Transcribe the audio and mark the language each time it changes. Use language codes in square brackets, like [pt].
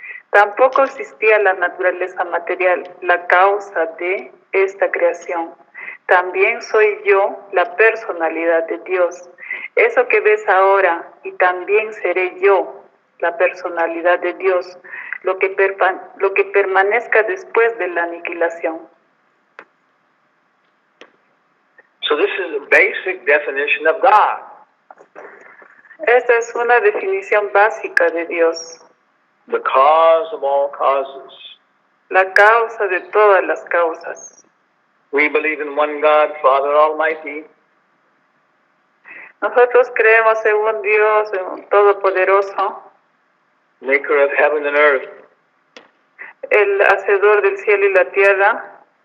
[es] Tampoco existía la naturaleza material, la causa de esta creación. También soy yo, la personalidad de Dios. Eso que ves ahora, y también seré yo, la personalidad de Dios, lo que permanezca después de la aniquilación. [en] So this is a basic definition of God. [es] Esta es una definición básica de Dios, [en] The cause of all causes. [es] la causa de todas las causas. [en] We believe in one God, Father Almighty, [es] Nosotros creemos en un Dios, en un Todopoderoso, [en] maker of heaven and earth, [es] el hacedor del cielo y la tierra,